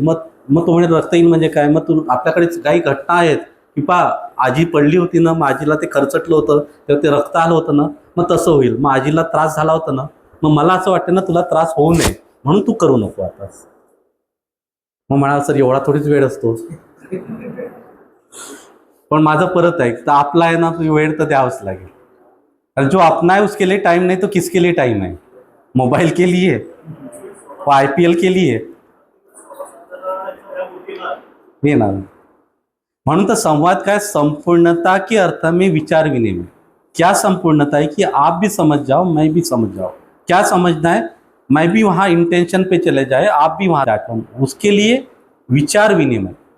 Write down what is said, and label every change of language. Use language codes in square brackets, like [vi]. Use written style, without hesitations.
[mr] मग तो म्हणजे रक्त येईल म्हणजे काय, मग तू आपल्याकडे काही घटना आहेत की पा आजी पडली होती ना, मग आजीला ते खरचटलं होतं तेव्हा ते रक्त आलं होतं ना, मग तसं होईल. मग आजीला त्रास झाला होता ना, मग मला असं वाटतं ना तुला त्रास होऊ नये म्हणून तू करू नको आता. मग म्हणाल सर एवढा थोडीच वेळ असतो, पण माझं परत आहे तर आपला आहे ना वेळ तर द्यावंच लागेल. [hi] और जो अपना है उसके लिए टाइम नहीं तो किसके लिए टाइम है? मोबाइल के लिए, वो IPL के लिए ये ना. [mr] म्हणून तो [hi] संवाद का संपूर्णता के अर्थ में विचार विनिमय. क्या संपूर्णता है कि आप भी समझ जाओ, मैं भी समझ जाओ. क्या समझना है? मैं भी वहाँ इंटेंशन पे चले जाए, आप भी वहाँ जाए, उसके लिए विचार विनिमय.